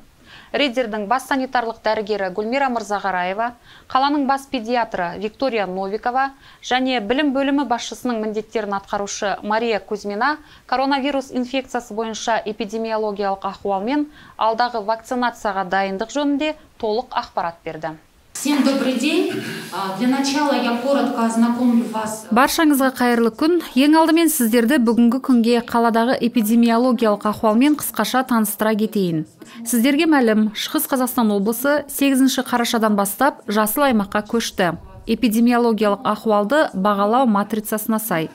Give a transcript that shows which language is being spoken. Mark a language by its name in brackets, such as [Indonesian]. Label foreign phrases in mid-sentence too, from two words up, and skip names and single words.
[Kazakh] Ридердің бас санитарлық дәрігері Гүлмира Мырзағараева, қаланың бас педиатры Виктория Новикова және білім бөлімі басшысының міндеттерін атқарушы Мария Кузьмина коронавирус инфекциясы бойынша эпидемиологиялық ахуалмен алдағы вакцинацияға дайындық жөнінде толық ақпарат берді. [Russian] Всем добрый день. Для начала я коротко ознакомлю вас. [Kazakh] Баршаңызға қайырлы күн. Ең алдымен сіздерді бүгінгі күнге қаладағы эпидемиологиялық ахуалмен қысқаша таныстыра кетейін. Сіздерге мәлім, Шығыс Қазақстан облысы 8 қарашадан бастап жасыл аймаққа көшті. Эпидемиологиялық ахуалды бағалау матрицасына сай.